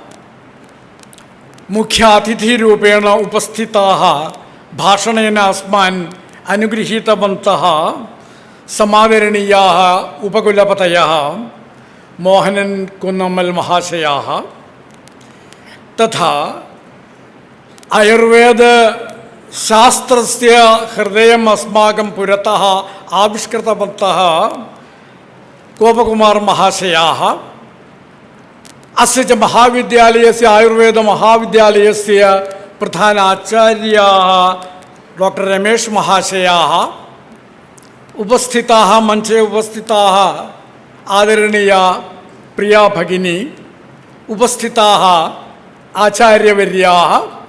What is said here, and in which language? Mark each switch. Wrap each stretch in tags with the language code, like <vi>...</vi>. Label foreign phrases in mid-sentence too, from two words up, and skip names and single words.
<sa>മുഖ്യാതിഥിരൂപേണ ഉപസ്ഥിതാः ഭാഷണേന അസ്മാൻ അനുഗൃഹീതവന്തः സമാദരണീയാः ഉപകുലപതയः മോഹനൻ കുന്നമ്മൽ മഹാശയാः തഥാ ആയുർവേദ ശാസ്ത്രസ്യ ഹൃദയം അസ്മാകം പുരതः ആവിഷ്കൃതവന്തः ഗോപകുമാർ മഹാശയാः अस्य च महाविद्यालयस्य आयुर्वेदमहाविद्यालयस्य प्रधानाचार्याः डॉक्टर रमेश महाशयाः उपस्थिताः मञ्चे उपस्थिताः आदरणीया प्रिया भगिनी उपस्थिताः आचार्यवर्याः</sa>